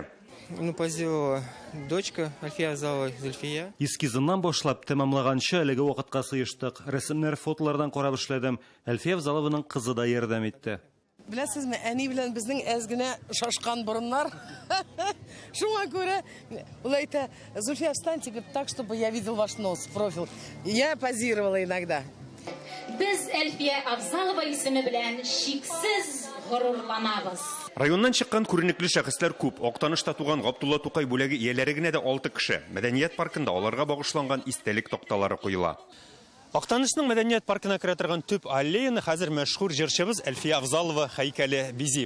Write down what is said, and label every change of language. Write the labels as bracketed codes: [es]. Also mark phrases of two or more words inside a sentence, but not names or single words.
[ru] Позировала дочка Әлфия Авзалова Зөлфия. [tt] Эскизыннан башлап тәмамлаганчы әлеге вакытка сыештык. Рәсемнәр, фотолардан карап эшләдем. Әлфия Авзалованың кызы да ярдәм итте. Беләсезме, әни белән безнең әзгенә шашкан борыннар. Шуңа күрә ул әйтә, Зульфия, [ru] встаньте так, чтобы я видел ваш нос, профиль. Я позировала иногда. [tt] Без Әлфия Авзалова исеме белән шиксез горурланабыз. Районнан чыккан күренекле шәхесләр күп. Актанышта туган Габдулла Тукай бүләге ияләре генә дә 6 кеше. Мәдәният паркында аларга багышланган истәлек такталары куела. Актанышның мәдәният паркына керә торган төп аллеяны хәзер мәшһүр җырчыбыз Әлфия Авзалова һәйкәле бизи.